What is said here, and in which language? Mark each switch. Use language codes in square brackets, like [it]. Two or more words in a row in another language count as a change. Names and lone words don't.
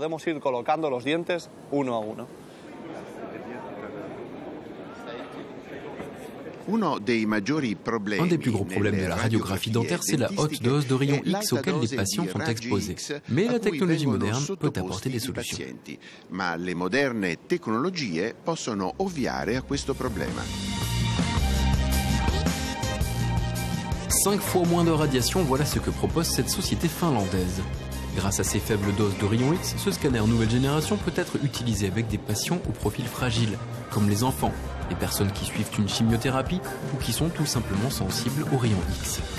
[fr] Un des plus gros problèmes de la radiographie dentaire, c'est la haute dose de rayons X auxquels les patients sont exposés. Mais la technologie moderne peut apporter des solutions. [it] Ma le moderne tecnologie possono ovviare a questo problema. [fr] 5 fois moins de radiation, voilà ce que propose cette société finlandaise. Grâce à ces faibles doses de rayons X, ce scanner nouvelle génération peut être utilisé avec des patients au profil fragile, comme les enfants, les personnes qui suivent une chimiothérapie ou qui sont tout simplement sensibles aux rayons X.